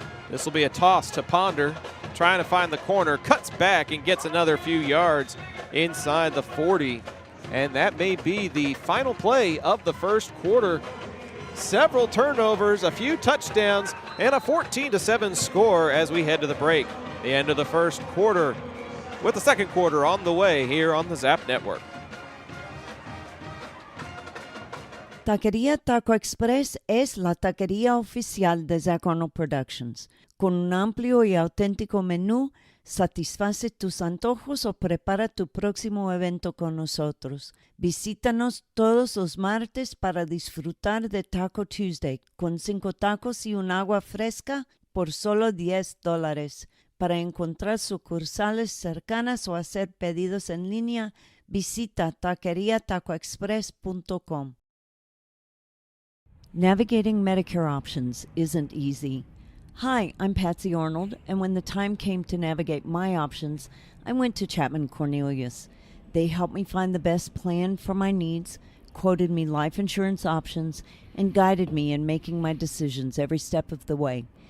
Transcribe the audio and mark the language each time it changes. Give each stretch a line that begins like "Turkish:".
English: This will be a toss to Ponder, trying to find the corner, cuts back and gets another few yards inside the 40, and that may be the final play of the first quarter. Several turnovers, a few touchdowns, and a 14-7 score as we head to the break. The end of the first quarter. with the second quarter on the way here on the Zap Network.
Spanish: Taquería Taco Express es la taquería oficial de Zach Arnold Productions. Con un amplio y auténtico menú, satisface tus antojos o prepara tu próximo evento con nosotros. Visítanos todos los martes para disfrutar de Taco Tuesday con 5 tacos y un agua fresca por solo $10. Para encontrar sucursales cercanas o hacer pedidos en línea, visita taqueriatacoexpress.com.
English: Navigating Medicare options isn't easy. Hi, I'm Patsy Arnold, and when the time came to navigate my options, I went to Chapman Cornelius. They helped me find the best plan for my needs, quoted me life insurance options, and guided me in making my decisions every step of the way.